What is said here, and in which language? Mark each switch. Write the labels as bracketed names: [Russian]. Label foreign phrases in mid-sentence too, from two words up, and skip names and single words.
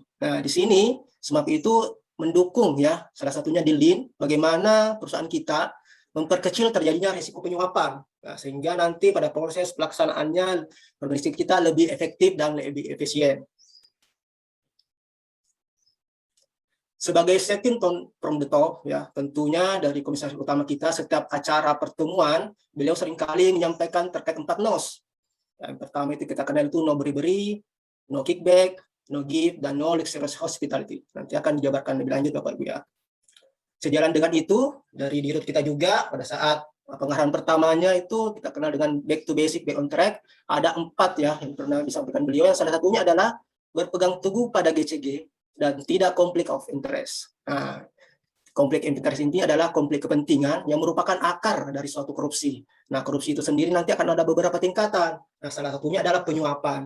[Indonesian] Nah, di sini SMAP itu mendukung ya, salah satunya di Lean, bagaimana perusahaan kita memperkecil terjadinya risiko penyuapan. Nah, sehingga nanti pada proses pelaksanaannya organisasi kita lebih efektif dan lebih efisien. Sebagai [English] setting tone from the top, [Indonesian] ya tentunya dari komisaris utama kita setiap acara pertemuan, beliau seringkali menyampaikan terkait 4 NOS. Yang pertama itu kita kenal itu [English] no bribery, no kickback, no give, [Indonesian] dan [English] no luxurious hospitality. [Indonesian] Nanti akan dijabarkan lebih lanjut Bapak Ibu ya. Sejalan dengan itu, dari dirut kita juga pada saat pengarahan pertamanya itu kita kenal dengan [English] back to basic, back on track. [Indonesian] Ada 4 ya yang pernah disampaikan beliau. Yang salah satunya adalah berpegang teguh pada GCG dan tidak konflik [English] of interest. [Indonesian] Nah, konflik interest ini adalah konflik kepentingan yang merupakan akar dari suatu korupsi. Nah, korupsi itu sendiri nanti akan ada beberapa tingkatan. Nah, salah satunya adalah penyuapan.